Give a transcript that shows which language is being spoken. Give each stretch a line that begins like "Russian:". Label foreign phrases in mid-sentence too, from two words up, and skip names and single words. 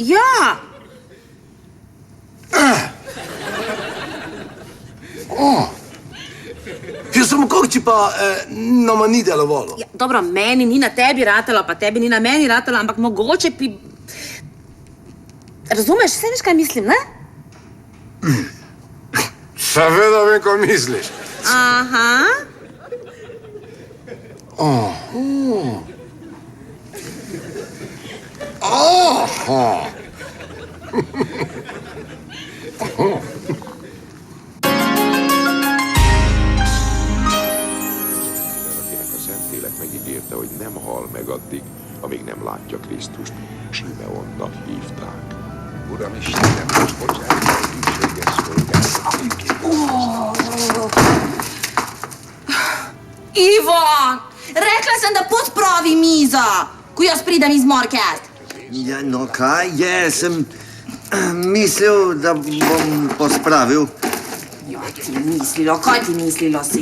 Slovenian: Ja, samo kako ti pa nama ni delovalo? Ja, dobro, meni ni na tebi ratalo, pa tebi ni na meni ratalo, ampak mogoče bi... Razumeš, vse veš, kaj mislim, ne? Seveda vem, kaj misliš. Aha.
Hungarian: Akinek a Szentlélek megígérte, hogy nem hal meg addig, amíg nem látja Krisztust, Simeonnak hívták. Uram Istenem, most bocsánat, hűséges szolgálat.
Slovenian: Ivan, rekla sem, da pospravi mizo, ko jaz pridem iz Morkest. Ja, no kaj je, sem mislil, da bom pospravil. Kaj ti mislilo si?